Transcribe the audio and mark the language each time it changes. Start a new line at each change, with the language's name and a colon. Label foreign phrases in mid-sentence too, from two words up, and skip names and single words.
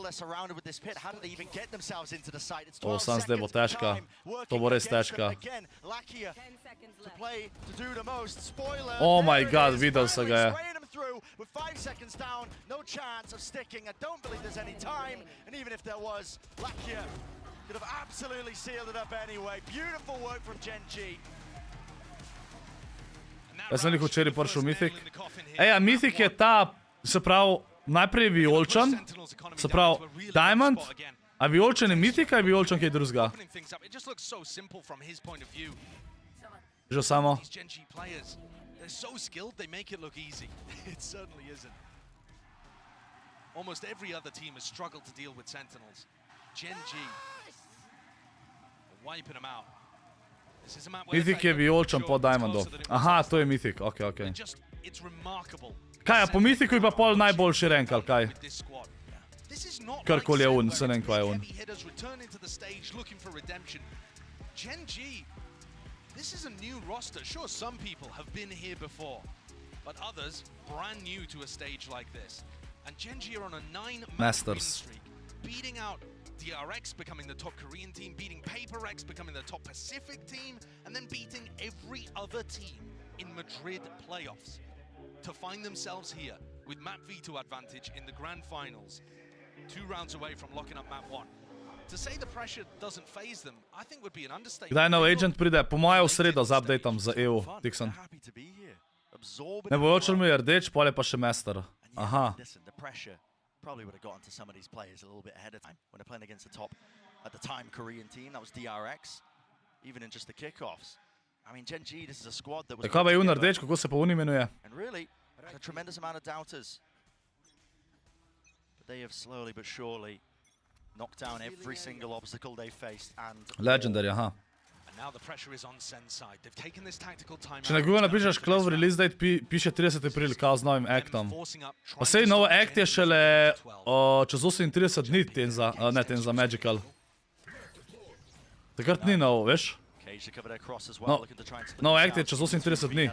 Slovenian: O, sam zdaj bo težka, to bo res težka.
English: Oh my god,
Slovenian: videl se ga je.
English: With 5 seconds down, no chance of sticking. I don't believe there's any time, and even if there was, Lakia could have absolutely sealed it up anyway. Beautiful work from Gen G.
Slovenian: Jaz sem nekaj včeraj prišel Mythic. Eja, Mythic je ta, se pravi, najprej Vijolčan, se pravi, Diamant, a Vijolčan je Mythic, a je Vijolčan kaj drugega? Že samo.
English: They're so skilled, they make it look easy. It certainly isn't. Almost every other team has struggled to deal with Sentinels. Gen G wiping them out. This is a map where
Slovenian: Mythic je Vijolčan po Diamondu. Aha, to je Mythic, okej.
English: It's remarkable.
Slovenian: Kaj, a po Mythicu je pa pol najboljši rank, ali kaj? Karkoli je un, se ne vem, kaj je un.
English: Gen G, this is a new roster. Sure, some people have been here before, but others brand new to a stage like this. And Gen G are on a 9-match win streak, beating out DRX, becoming the top Korean team, beating PaperX, becoming the top Pacific team, and then beating every other team in Madrid playoffs to find themselves here with map V2 advantage in the grand finals, 2 rounds away from locking up map 1. To say the pressure doesn't phase them, I think would be an understatement.
Slovenian: Kdaj nov agent pride? Po moje v sredo z updateom za EU, Dixon. Ne bo očel mi je rdeč, pol je pa še Master. Aha.
English: Probably would have gotten to some of these players a little bit ahead of time when they're playing against the top, at the time, Korean team. That was DRX, even in just the kickoffs. I mean, Gen G, this is a squad that was...
Slovenian: Kaj pa je un rdeč, kako se pa un imenuje?
English: And really, a tremendous amount of doubters. But they have slowly but surely knocked down every single obstacle they faced and...
Slovenian: Legendary, aha.
English: And now the pressure is on Sen's side. They've taken this tactical time.
Slovenian: Če na Google napišeš
English: Clove release date,
Slovenian: piše 30. april, kao z novim actom. Pa sej novo act je šele čez 38 dni Tenza, ne Tenza, Magical. Takrat ni nov, veš? Nov act je čez 38 dni.